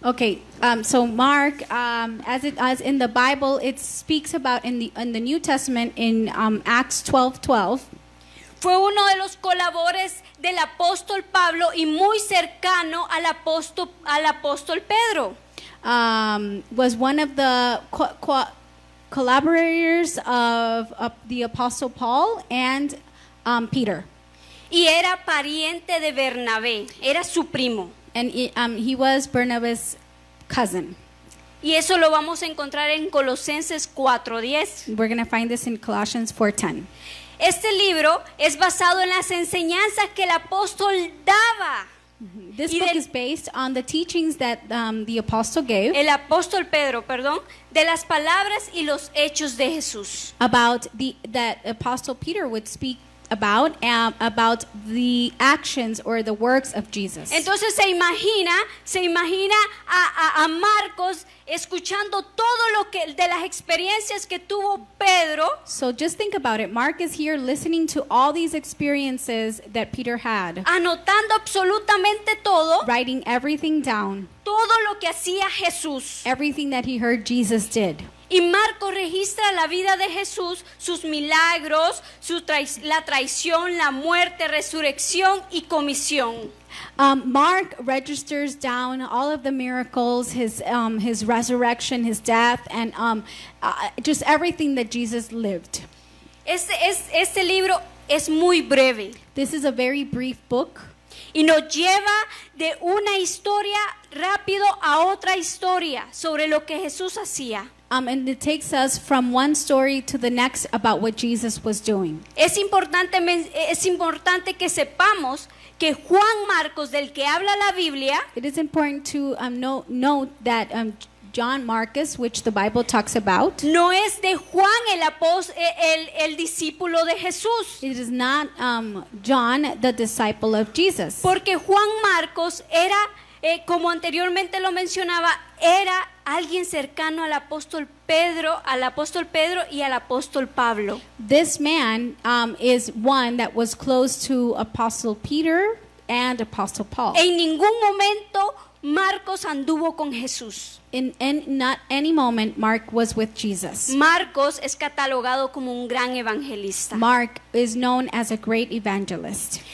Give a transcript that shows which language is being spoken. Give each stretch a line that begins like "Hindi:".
English: Okay, so Mark, as in the Bible, it speaks about in the New Testament in Acts 12:12.
Spanish: Fue uno de los colaboradores del apóstol Pablo y muy cercano al apóstol Pedro.
English: Was one of the collaborators of the Apostle Paul and Peter.
Spanish: Y era pariente de Bernabé, era su primo.
English: And he was Barnabas' cousin.
Spanish: Y eso lo vamos a encontrar en Colosenses 4:10.
English: We're going to find this in Colossians 4:10.
Spanish: Este libro es basado en las enseñanzas que el apóstol daba.
English: This book is based on the teachings that the apostle gave.
Spanish: El apóstol Pedro, de las palabras y los hechos de Jesús.
English: About that apostle Peter would speak about the actions or the works of Jesus.
Spanish: Entonces se imagina a Marcos escuchando todo lo que de las experiencias que tuvo Pedro.
English: So just think about it. Mark is here listening to all these experiences that Peter had.
Spanish: Anotando absolutamente todo.
English: Writing everything down.
Spanish: Todo lo que hacía Jesús.
English: Everything that he heard Jesus did.
Spanish: Y Marcos registra la vida de Jesús, sus milagros, la traición, la muerte, resurrección y comisión.
English: Mark registers down all of the miracles, his resurrection, his death, and just everything that Jesus lived.
Spanish: Este libro es muy breve.
English: This is a very brief book.
Spanish: Y nos lleva de una historia rápido a otra historia sobre lo que Jesús hacía.
English: And it takes us from one story to the next about what Jesus was doing.
Spanish: Es importante que sepamos que Juan Marcos, del que habla la Biblia,
English: it is important to note that John Marcus, which the Bible talks about,
Spanish: no es de Juan el discípulo de Jesús.
English: It is not John, the disciple of Jesus.
Spanish: Porque Juan Marcos era, como anteriormente lo mencionaba, era alguien cercano al apóstol Pedro y al apóstol Pablo.
English: This man is one that was close to Apostle Peter and Apostle Paul.
Spanish: En ningún momento Marcos anduvo con Jesús.
English: In not any moment, Mark was with Jesus.
Spanish: Marcos es catalogado como un gran evangelista.
English: Mark is known as a great evangelist.